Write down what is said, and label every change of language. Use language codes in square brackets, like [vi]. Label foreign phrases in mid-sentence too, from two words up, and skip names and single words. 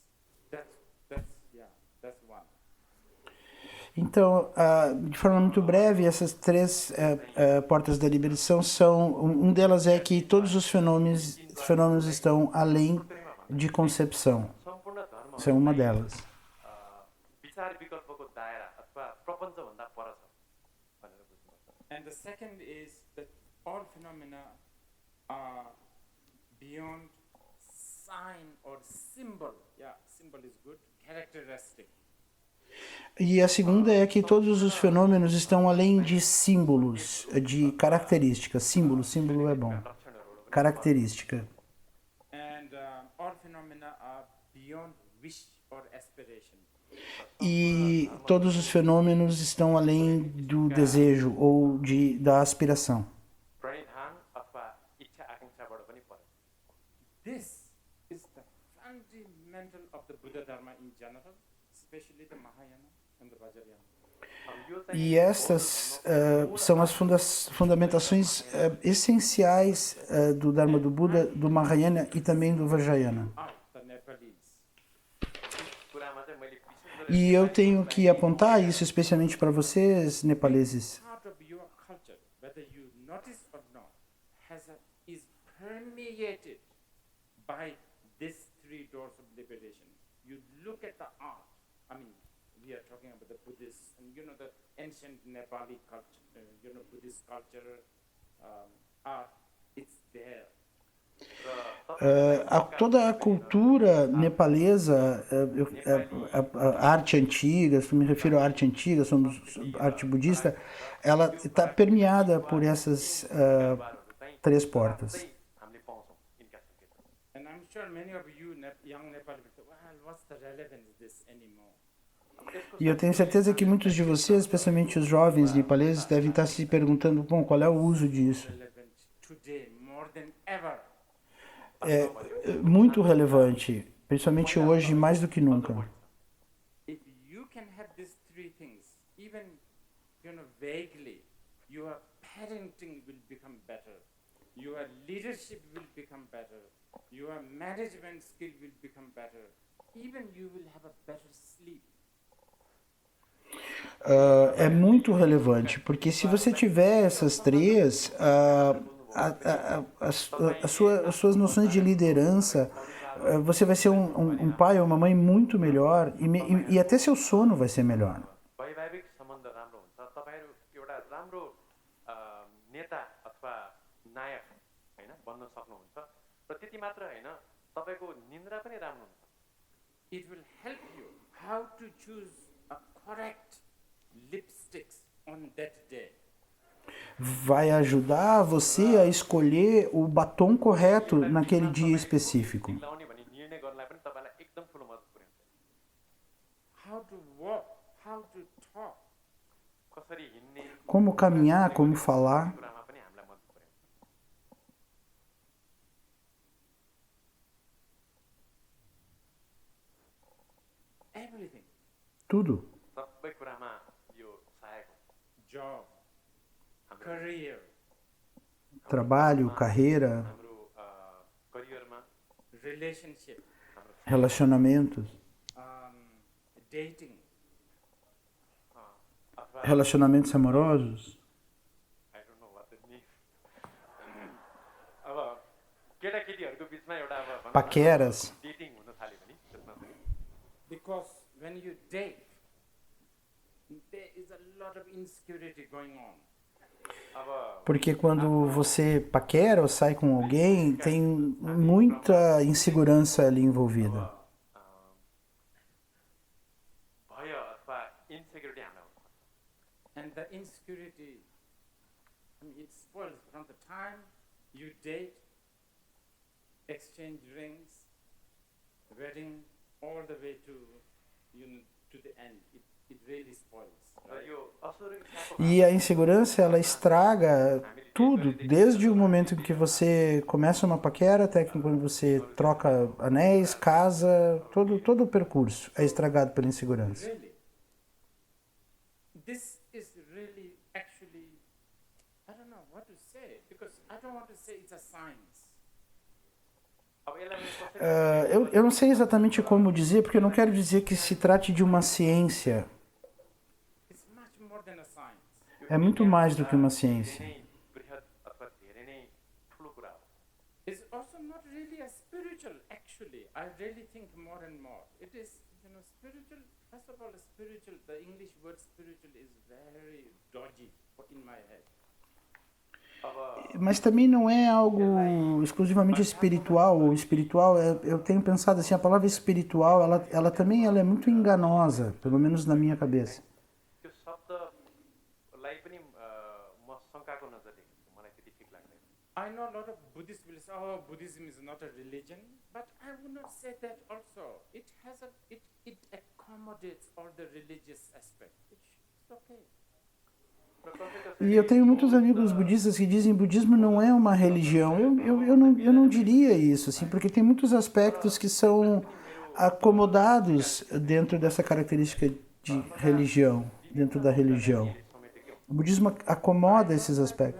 [en] That's one. [pt] Então, de forma muito breve, essas três portas da liberação são... Um delas é que todos os fenômenos estão além de concepção. [ne] सम्पूर्ण धर्म [pt] Essa é uma delas. [ne] विचार विकल्पको दायरा अथवा प्रपञ्चभन्दा पर छ भनेर बुझ्नुपर्छ [en] And the second is that all phenomena are beyond sign or symbol. Yeah, symbol is good. Characteristic. [pt] E a segunda é que todos os fenômenos estão além de símbolos, de características. Símbolo é bom. [ne] लक्षणहरू पनि [pt] Característica. [en] And all phenomena are beyond wish or aspiration. [pt] E todos os fenômenos estão além do desejo ou da aspiração. [ne] प्रणिधान अथवा इच्छा आकाङ्क्षाबाट पनि पर [en] This is the fundamental of the Buddha Dharma in general, especially the Mahayana and the Vajrayana. [ne] यो चाहिँ [pt] E estas são as fundamentações essenciais do Dharma do Buda, do Mahayana e também do Vajrayana. [en] The Nepalese. [ne] कुरामा चाहिँ मैले विशेष [pt] E eu tenho que apontar isso especialmente para vocês, nepaleses. [en] Part of your culture, whether you notice or not, is permeated by these three doors of liberation. You look at the art. I mean, we are talking about the Buddhist and the ancient Nepali culture, Buddhist culture, art. It's there. [pt] Toda a cultura nepalesa, a arte antiga, se me refiro à arte antiga, somos arte budista, ela está permeada por essas três portas. [ne] हामीले पाउँछौँ यिनका सङ्केतहरू [en] And I'm sure many of you young Nepali will say, well, what's the relevance of this anymore? [pt] E eu tenho certeza que muitos de vocês, especialmente os jovens nepaleses, devem estar se perguntando, bom, qual é o uso disso? [en] Relevant today more than ever. [pt] É muito relevante, principalmente hoje, mais do que nunca. [en] If you can have these three things, even vaguely, your parenting will become better, your leadership will become better, your management skill will become better, even you will have a better sleep. [pt] É muito relevante, porque se você tiver essas três, as suas noções de liderança, você vai ser um pai ou uma mãe muito melhor e até seu sono vai ser melhor. [ne] वैवाहिक सम्बन्ध राम्रो हुन्छ तपाईहरु एउटा राम्रो नेता अथवा नायक हैन बन्न सक्नुहुन्छ र त्यति मात्र हैन तपाईको निन्द्रा पनि राम्रो हुन्छ [en] It will help you how to choose a correct lipsticks on that day. [pt] Vai ajudar você a escolher o batom correto naquele dia específico. [ne] लाउने भन्ने निर्णय गर्नलाई पनि तपाईलाई एकदम ठूलो मद्दत पुर्याउँछ [en] How to walk, how to talk. [ne] कसरी हिँड्ने [pt] Como caminhar, como falar. [ne] कुरामा पनि हामीलाई मद्दत पुर्याउँछ [en] Everything. [pt] Tudo. [ne] सबै कुरामा यो सहायक हुन्छ [en] Job, career, [pt] Trabalho, carreira, [ne] हाम्रो करियरमा [en] relationship, [pt] relacionamentos. [en] dating. [ne] अथवा [pt] Relacionamentos amorosos. [en] I don't know what that means. [ne] अब केटाकेटीहरूको बिचमा एउटा अब [pt] Paqueras. [ne] डेटिङ हुन थाल्यो भने त्यसमा पनि [en] Because when you date, there is a lot of insecurity going on. [ne] अब [pt] Porque quando você paquera ou sai com alguém, tem muita insegurança ali envolvida. [ne] भय अथवा इन्सेक्युरिटी हामीलाई हुन्छ [en] And the insecurity, it spoils from the time you date, exchange rings, wedding, all the way to, to the end. It really spoils. [ne] र यो असुरक्षाको [pt] E a insegurança, ela estraga tudo, desde o momento em que você começa uma paquera até que quando você troca anéis, casa, todo o percurso é estragado pela insegurança. [en] Really. This is really actually, I don't know what to say, because I don't want to say it's a science. [ne] अब यसलाई मैले कसरी [pt] Eu não sei exatamente como dizer, porque eu não quero dizer que se trate de uma ciência. [en] It's much more than a science. [pt] É muito mais do que uma [ne] धेरै [pt] ciência. [ne] नै बृहत अथवा धेरै नै ठुलो कुरा हो [en] It's also not really a spiritual, actually. I really think more and more. It is, spiritual, first of all, spiritual, the English word spiritual is very dodgy in my head. [ne] अब [pt] Mas também não é algo exclusivamente espiritual. O espiritual, eu tenho pensado assim, a palavra espiritual, ela também ela é muito enganosa, pelo menos na minha cabeça. [ne] त्यो शब्दलाई पनि म शङ्काको नजरले हेर्छु मलाई त्यति ठिक लाग्दैन [en] I know a lot of Buddhists will say, oh, Buddhism is not a religion, but I would not say that also. It accommodates all the religious aspect. It's okay. [ne] र कसै [pt] E eu tenho muitos amigos budistas que dizem que budismo não é uma religião. Eu não diria isso, assim, porque tem muitos aspectos que são acomodados dentro dessa característica de religião, dentro da religião. [ne] समेटेकै हुन्छ [pt] O budismo acomoda esses aspectos.